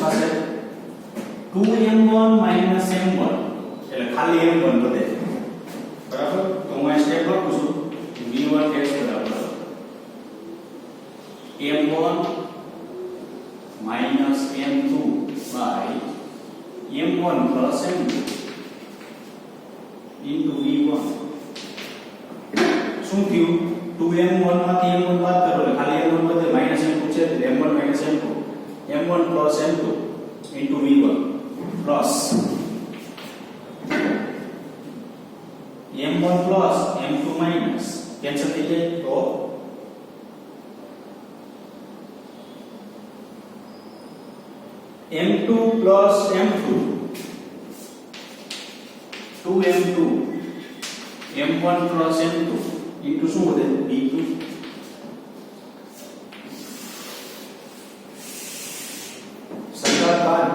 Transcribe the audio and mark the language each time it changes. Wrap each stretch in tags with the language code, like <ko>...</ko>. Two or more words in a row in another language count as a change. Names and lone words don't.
<gu>થશે 2m1 minus m1 એટલે ખાલી m1 વધે બરાબર તો હું આ સ્ટેપ લખું છું v1 ડેશ બરાબર m1 minus m2 by m1 plus m2 into v1 શું થયું 2m1 માંથી m1 બાદ કરો એટલે ખાલી m1 વધે minus m2 છે એટલે m1 minus m2 m1 plus m2 into v1 plus m1 plus m2 minus કેન્સલ થઈ જાય તો m2 plus m2 2m2 m1 plus m2 into શું વધે b2 સંગાત બાદ</gu>